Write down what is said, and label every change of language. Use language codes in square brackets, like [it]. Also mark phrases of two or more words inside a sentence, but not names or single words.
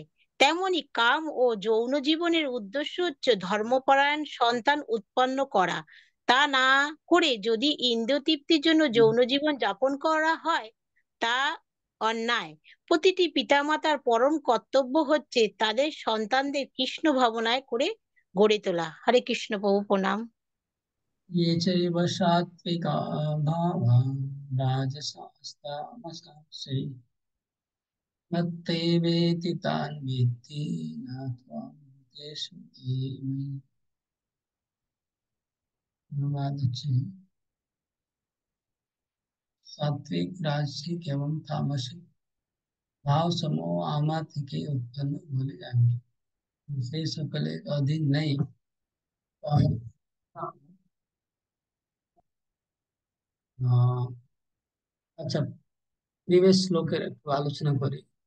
[bn] তেমনি কাম ও যৌন জীবনের উদ্দেশ্য হচ্ছে ধর্মপরায়ণ সন্তান উৎপন্ন করা। তা না করে যদি ইন্দ্রিয়তৃপ্তির জন্য যৌন জীবন যাপন করা হয়, তা অন্যায়। প্রতিটি পিতামাতার পরম কর্তব্য হচ্ছে তাদের সন্তানদের কৃষ্ণ ভাবনায় করে গড়ে তোলা। হরে কৃষ্ণ প্রভু, প্রণাম। [sa] ये चैव सात्विका भावा राजसास्तामसांसि मत्तेवेति तान् विद्धि न त्वां तेषु धीमहि। [bn] अनुवाद হচ্ছে, সাত্বিক, রাজসিক এবং তামসিক ভাব সমূহ আমার থেকে উৎপন্ন বলে জানি, সেই সকলের অধীন নেই। আহ, আচ্ছা, প্রিভিয়াস শ্লোকের একটু আলোচনা করি।